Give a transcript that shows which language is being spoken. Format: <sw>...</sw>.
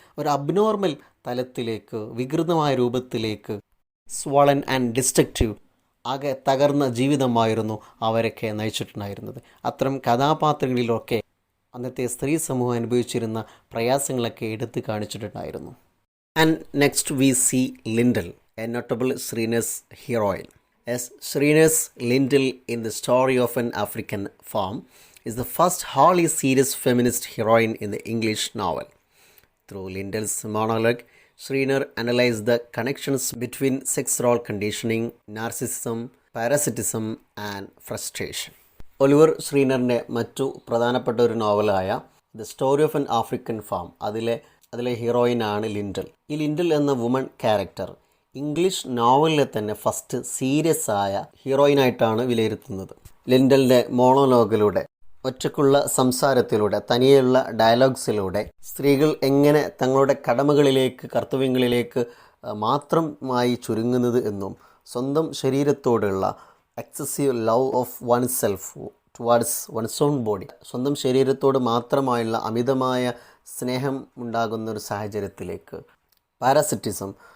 <ml>ഒരു അബ്നോർമൽ തലത്തിലേക്ക്, വികൃതമായ രൂപത്തിലേക്ക്,</ml> <en>swollen and destructive,</en> <ml>ആകെ തകർന്ന ജീവിതമായിരുന്നു അവരൊക്കെ നയിച്ചിട്ടുണ്ടായിരുന്നത്. അത്തരം കഥാപാത്രങ്ങളിലൊക്കെ അന്നത്തെ സ്ത്രീ സമൂഹം അനുഭവിച്ചിരുന്ന പ്രയാസങ്ങളൊക്കെ എടുത്ത് കാണിച്ചിട്ടുണ്ടായിരുന്നു.</ml> <en>And next we see Lyndall, a notable Schreiner's heroine. As Schreiner's Linndel in the story of an African farm is the first wholly serious feminist heroine in the English novel. Through Lindel's monologue, Schreiner analyzed the connections between sex role conditioning, narcissism, parasitism and frustration.</en> <ml>Oliver ശ്രീനറിൻ്റെ മറ്റു പ്രധാനപ്പെട്ട ഒരു നോവലായ the story of an African farm, അതിലെ ഹീറോയിനാണ് lintel. ഈ lintel എന്ന woman character English നോവലിലെ തന്നെ first serious ആയ ഹീറോയിനായിട്ടാണ് വിലയിരുത്തുന്നത്. ലിൻഡലിൻ്റെ മോണോലോഗിലൂടെ, ഒറ്റക്കുള്ള സംസാരത്തിലൂടെ, തനിയെയുള്ള ഡയലോഗ്സിലൂടെ സ്ത്രീകൾ എങ്ങനെ തങ്ങളുടെ കടമകളിലേക്ക്, കർത്തവ്യങ്ങളിലേക്ക് മാത്രമായി ചുരുങ്ങുന്നത് എന്നും സ്വന്തം ശരീരത്തോടുള്ള</ml> <en>excessive love of oneself towards one's own body,</en> <ml>സ്വന്തം ശരീരത്തോട് മാത്രമായുള്ള അമിതമായ സ്നേഹം ഉണ്ടാകുന്ന ഒരു സാഹചര്യത്തിലേക്ക്, പാരാസിറ്റിസം,</ml>